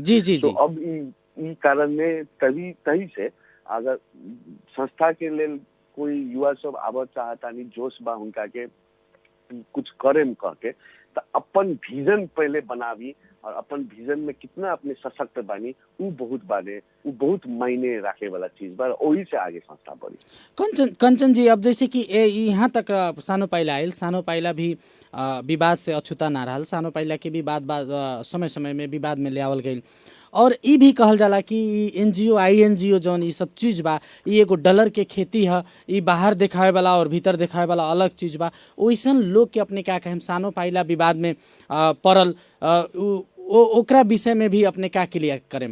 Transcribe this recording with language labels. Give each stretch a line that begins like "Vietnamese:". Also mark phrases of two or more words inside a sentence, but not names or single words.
Bhojpuri: तो अब ई कारण में तही से अगर संस्था के लेल कोई युवा सब आवर चाहता नहीं, जोश बा उनका के कुछ करें कह के, तो अपन विजन पहले बनावी और अपन विजन में कितना अपने सशक्त बानी उ बहुत मायने रखे वाला चीज बा। वही से आगे संस्था बढ़ी। कंचन जी, अब जैसे कि यहाँ तक सानो पाइला आयल, सानो पाइला भी विवाद से अछूता ना रहल, सानो पाइला के भी बात समय समय में विवाद में ले आवल गई। और ई भी कहल जाला कि एनजीओ आईएनजीओ जौन ई सब चीज बा, ई एगो डॉलर के खेती है, ई बाहर दिखावे वाला और भीतर दिखावे वाला अलग चीज बा। वैसन लोग के अपने क्या कहें सानो पाइला विवाद में पड़ल, ओकरा विषय में भी अपने क्या क्लियर करें।